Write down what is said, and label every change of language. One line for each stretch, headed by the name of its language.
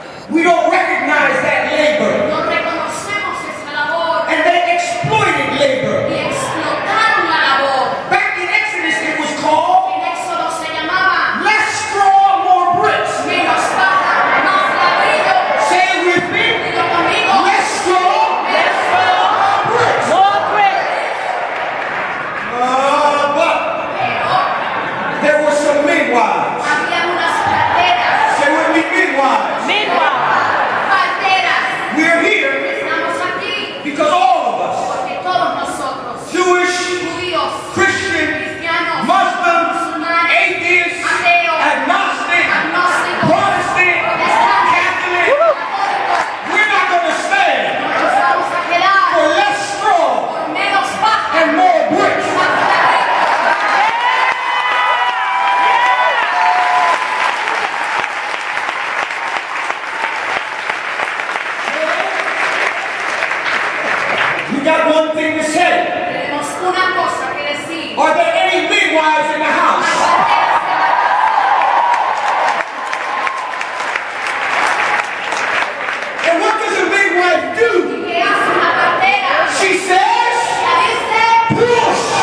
English: we don't recognize that labor.
Spanish: no reconocemos esa labor
English: And they exploited labor.
Spanish: y explotaron la labor.
English: Back in Exodus, it was called
Spanish: En Éxodo se llamaba
English: less straw, more bricks.
Spanish: menos paja, más ladrillo.
English: Say it with me.
Spanish: Dilo conmigo.
English: Less straw,
Spanish: Menos paja,
English: more bricks. But there were some midwives.
Spanish: había unas parteras.
English: Say with me, midwives.
Spanish: Parteras.
English: We're here
Spanish: Estamos aquí
English: because all of us,
Spanish: porque todos nosotros,
English: Jewish,
Spanish: judíos,
English: Christian,
Spanish: cristianos,
English: Muslims,
Spanish: musulmanes,
English: atheists,
Spanish: ateos,
English: agnostic,
Spanish: agnósticos,
English: Protestant,
Spanish: protestantes,
English: Catholic,
Spanish: católicos,
English: we're not going to stand
Spanish: nos vamos a quedar
English: for less straw
Spanish: por menos paja
English: and more bricks.
Spanish: y más ladrillo.
English: We got one thing to say.
Spanish: Tenemos una cosa que decir.
English: Are there any midwives in the house? And what does a midwife do?
Spanish: ¿Qué hace una partera?
English: She says,
Spanish: Ella dice,
English: push.